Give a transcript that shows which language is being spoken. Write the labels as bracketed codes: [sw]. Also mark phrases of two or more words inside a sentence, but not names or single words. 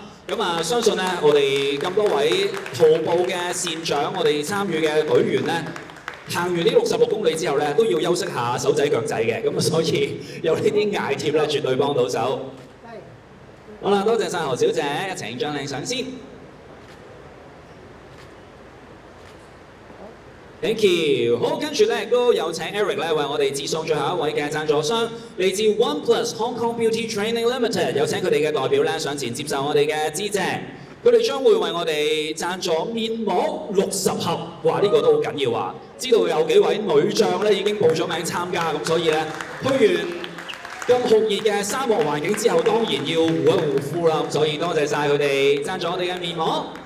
[yue] 咁啊，相信咧我哋咁多位徒步嘅善長，我哋參與嘅隊員咧，行完呢66公里之後咧，都要休息下手仔腳仔嘅，咁啊，所以有呢啲艾貼咧，絕對幫到手。好啦，多謝晒何小姐，一齊影張靚相先。 [en] Thank you。 [yue] 好，跟住咧亦都有請 Eric 咧為我哋致送最後一位嘅贊助商，嚟自 OnePlus Hong Kong Beauty Training Limited，有請佢哋嘅代表咧上前接受我哋嘅致謝。佢哋將會為我哋贊助面膜60盒，哇！呢個都好緊要啊！知道有幾位女將咧已經報咗名參加，咁所以咧去完咁酷熱嘅沙漠環境之後，當然要護一護膚啦。咁所以多謝晒佢哋贊助我哋嘅面膜。